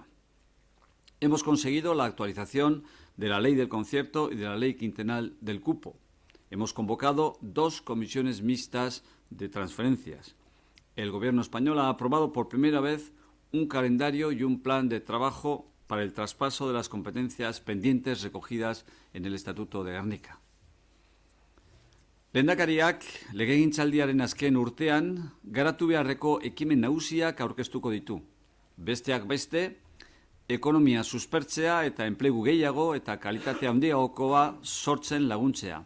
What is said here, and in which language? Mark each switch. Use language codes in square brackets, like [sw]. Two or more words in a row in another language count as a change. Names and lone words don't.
[es] Hemos conseguido la actualización de la Ley del Concierto y de la Ley Quinquenal del Cupo. Hemos convocado 2 comisiones mixtas de transferencias. El Gobierno español ha aprobado por primera vez un calendario y un plan de trabajo para el traspaso de las competencias pendientes recogidas en el Estatuto de Gernika. [eu] Lehendakariak legegintzaldiaren azken urtean garatu beharreko ekimen nagusiak aurkeztuko ditu. Besteak beste, ekonomia suspertzea eta enplegu gehiago eta kalitate handiagokoa sortzen laguntzea.